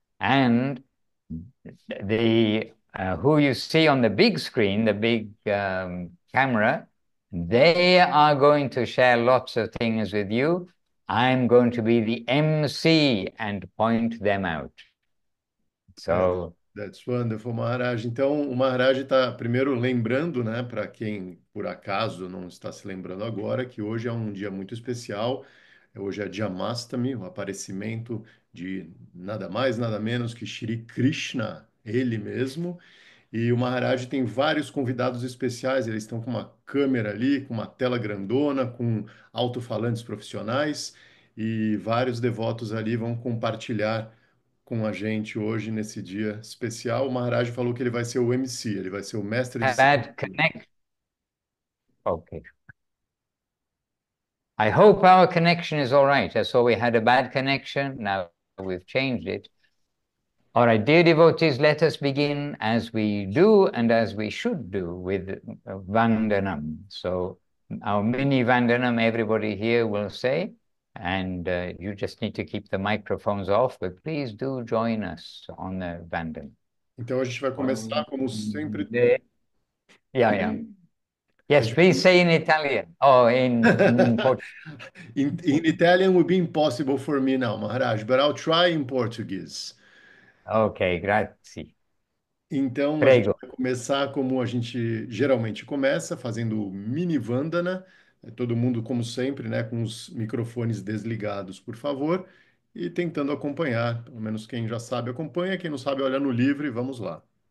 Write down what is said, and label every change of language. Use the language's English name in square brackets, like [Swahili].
[English] And the who you see on the big screen, the big camera, they are going to share lots of things with you. I'm going to be the MC and point them out. So That's wonderful, Maharaj. [Portuguese] Então, o Maharaj está primeiro lembrando, né, para quem por acaso não está se lembrando agora, que hoje é um dia muito especial. Hoje é Janmastami, o aparecimento de nada mais, nada menos que Shri Krishna, ele mesmo. E o Maharaj tem vários convidados especiais, eles estão com uma câmera ali, com uma tela grandona, com alto-falantes profissionais, e vários devotos ali vão compartilhar com a gente hoje nesse dia especial. O Maharaj falou que ele vai ser o MC, ele vai ser o mestre de [English] bad [Portuguese] cerimônia. [English] connect. Okay. I hope our connection is all right. I saw we had a bad connection. Now we've changed it. All right, dear devotees, let us begin as we do and as we should do with Vandanam. So our mini Vandanam, everybody here will say, and you just need to keep the microphones off, but please do join us on the Vandanam. [Portuguese] Então a gente vai começar como sempre. [English] Yeah. Yes, please say in Italian. Oh, in Portuguese. In Italian would be impossible for me now, Maharaj, but I'll try in Portuguese. Okay, [Italian] grazie. [Portuguese] Então, a gente [Italian] Prego. [Portuguese] vai começar como a gente geralmente começa, fazendo mini Vandana. Todo mundo, como sempre, né, com os microfones desligados, por favor, e tentando acompanhar. Pelo menos quem já sabe acompanha, quem não sabe olha no livro e vamos lá.